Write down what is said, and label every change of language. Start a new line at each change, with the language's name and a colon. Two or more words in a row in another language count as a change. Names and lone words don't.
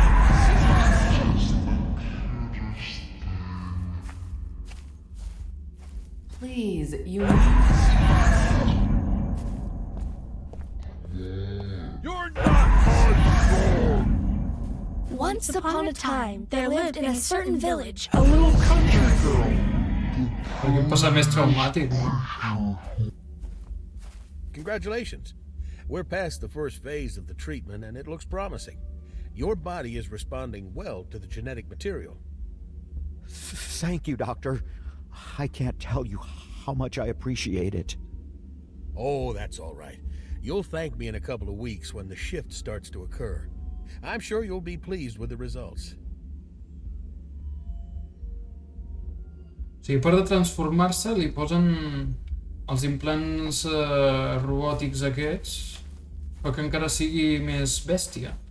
English: Please, you... You're not hardcore. Once upon a time, there lived in a certain village a little country girl.
Catalan: Perquè passa més traumàtic, no?
English: Congratulations. We're past the first phase of the treatment and it looks promising. Your body is responding well to the genetic material. Thank you, Doctor. I can't tell you how much I appreciate it. Oh, that's all right. You'll thank me in a couple of weeks when the shift starts to occur. I'm sure you'll be pleased with the results.
Catalan: O sigui, per de transformar-se li posen els implants robòtics aquests, però que encara sigui més bèstia.